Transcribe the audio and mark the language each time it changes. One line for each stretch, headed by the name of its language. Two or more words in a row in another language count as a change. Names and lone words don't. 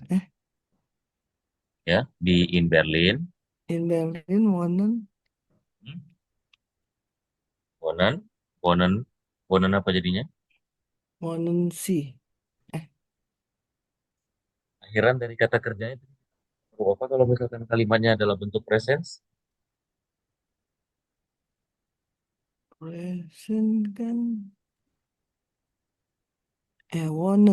German: Ya, di in Berlin. In Berlin, wonen.
Indonesian: Hmm, Wohnen, wohnen, wohnen apa jadinya?
German: Wonen si.
Indonesian: Akhiran dari kata kerjanya itu apa kalau misalkan kalimatnya adalah bentuk presens? Present kan.
German: Wone.